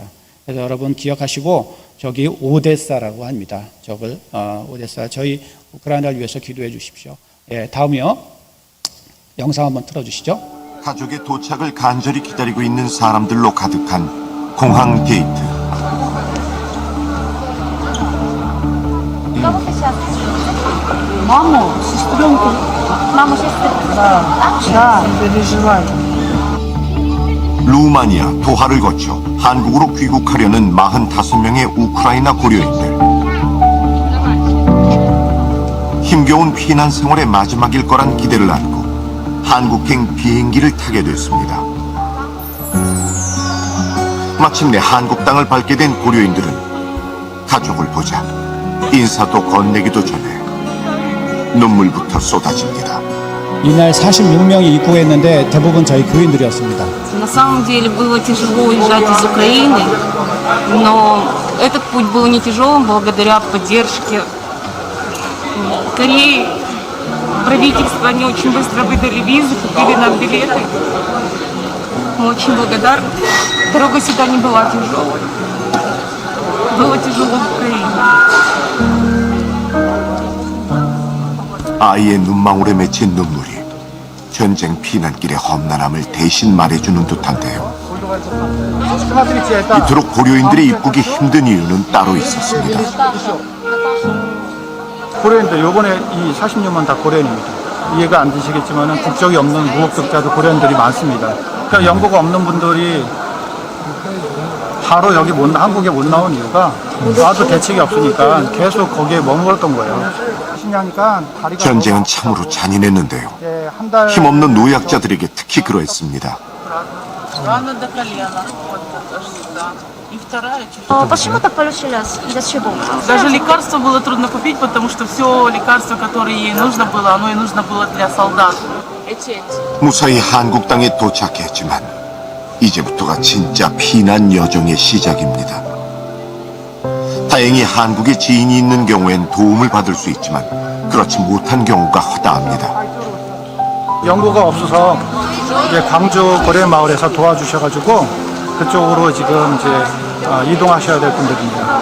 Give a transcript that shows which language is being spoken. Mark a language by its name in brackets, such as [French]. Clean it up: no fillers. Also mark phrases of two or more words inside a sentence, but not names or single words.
[Korean] 그래서 여러분 기억하시고 저기 오데사라고 합니다. 저걸 오데사, 저희 우크라이나를 위해서 기도해 주십시오. 예, 다음이요. 영상 한번 틀어주시죠. 가족의 도착을 간절히 기다리고 있는 사람들로 가득한 공항 게이트. [Russian] Маму, сестренку. Маму, сестренку. Да, переживай. [Korean] 루마니아, 도하를 거쳐 한국으로 귀국하려는 45명의 우크라이나 고려인들. 힘겨운 피난 생활의 마지막일 거란 기대를 안고 한국행 비행기를 타게 됐습니다. 마침내 한국 땅을 밟게 된 고려인들은 가족을 보자 인사도 건네기도 전에 눈물부터 쏟아집니다. 이날 46명이 입국했는데 대부분 저희 교인들이었습니다. [Russian] На самом деле было тяжело уезжать из Украины, но этот путь был не тяжелым благодаря поддержке Кореи. Правительство, они очень быстро выдали визы, купили нам билеты. Мы очень благодарны. Дорога сюда не была тяжелой. Было тяжело в Украине. [Korean] 아이의 눈망울에 맺힌 눈물이 전쟁 피난길의 험난함을 대신 말해주는 듯한데요. 이토록 고려인들의 입국이 힘든 이유는 따로 있었습니다. 고려인들, 요번에 이 40년만 다 고려인입니다. 이해가 안 되시겠지만 국적이 없는 무국적자도 고려인들이 많습니다. 그러니까 연고가 없는 분들이 바로 여기 한국에 못 나온 이유가 와도 대책이 없으니까 계속 거기에 머물렀던 거예요. 전쟁은 참으로 잔인했는데요. 힘없는 노약자들에게 특히 그러했습니다. [Russian] Почему так получилось? Из-за чего? Даже лекарства было трудно купить, потому что все лекарство, которое ей нужно было, оно и нужно было для солдат. [Korean] 무사히 한국 땅에 도착했지만 이제부터가 진짜 피난 여정의 시작입니다. 다행히 한국에 지인이 있는 경우엔 도움을 받을 수 있지만 그렇지 못한 경우가 허다합니다. 연고가 없어서 이제 광주 고려마을에서 도와주셔가지고 그쪽으로 지금 이제 이동하셔야 될 분들입니다.